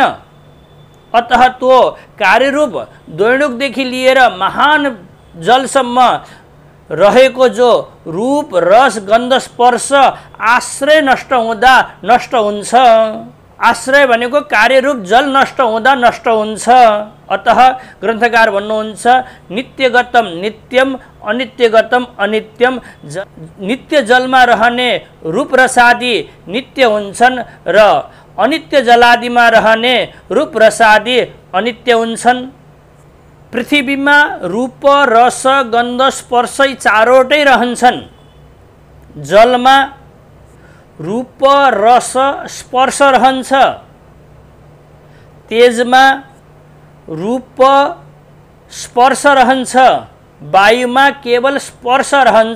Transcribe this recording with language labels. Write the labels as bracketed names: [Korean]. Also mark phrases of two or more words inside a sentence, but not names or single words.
[Nepali] अतः त्यो कार्यरूप दैनुकदेखि लिएर महान जलसम्म रहेको जो रूप रस गन्ध स्पर्श आश्रय नष्ट हुँदा नष्ट हुन्छ। आश्रय भनेको कार्यरूप जल नष्ट हुँदा नष्ट हुन्छ। अतः ग्रन्थकार भन्नुहुन्छ [Sanskrit] नित्यगतम नित्यम अनित्यगतम अनित्यम। [Nepali] नित्य जलमा रहने रूप रसादि नित्य हुन्छन् र अनित्य जलादिमा रहने रूप रसादि अनित्य हुन्छन्। पृथ्वीमा रूप रस गन्ध स्पर्श चारवटै रहन्छन्। जलमा रूप रस स्पर्श रहन्छ, तेजमा रूप स्पर्श रहन्छ, वायुमा केवल स्पर्श रहन्छ।